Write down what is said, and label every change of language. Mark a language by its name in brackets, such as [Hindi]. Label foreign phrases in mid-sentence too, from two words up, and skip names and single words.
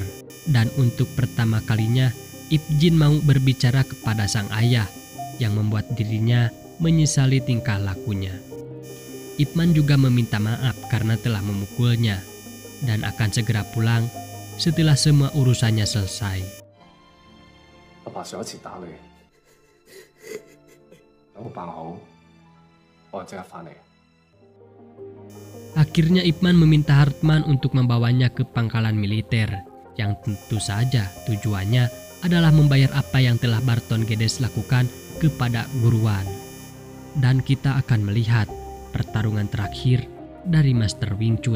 [Indonesian] Dan untuk pertama kalinya, Ip Jin mau berbicara kepada sang ayah yang membuat dirinya menyesali tingkah lakunya. Ip Man juga meminta maaf karena telah memukulnya dan akan segera pulang setelah semua urusannya selesai. [Cantonese] 阿爸上一次打你，等我辦好，我即刻翻嚟。 [Indonesian] Akhirnya Ip Man meminta Hartman untuk membawanya ke pangkalan militer, yang tentu saja tujuannya adalah membayar apa yang telah Barton Geddes lakukan kepada Guruwan. Dan kita akan melihat pertarungan terakhir dari Master Wing Chun.